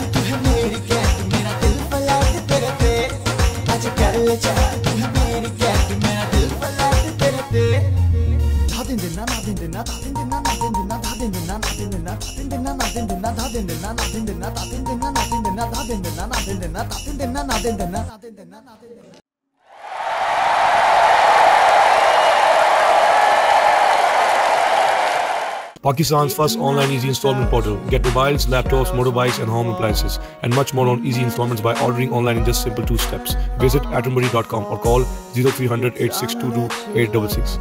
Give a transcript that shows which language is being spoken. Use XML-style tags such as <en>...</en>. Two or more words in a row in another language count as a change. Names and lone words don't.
<hi>तू है मेरी कैट मेरा दिल फलैट तेरे पे आज कर ले चैट तू है मेरी कैट मेरा दिल फलैट तेरे पे धा दिन दिन ना दिन दिन ना दिन दिन ना दिन दिन ना दिन दिन ना दिन दिन ना दिन दिन ना दिन दिन ना दिन दिन ना दिन दिन ना दिन दिन ना दिन दिन ना din din na na din din na ta din din na na din din na na din din na na din din.</hi> <en>Pakistan's first online easy installment portal. Get mobiles, laptops, motorbikes and home appliances and much more on easy installments by ordering online in just simple 2 steps. Visit atterbury.com or call 0300 8622 866.</en>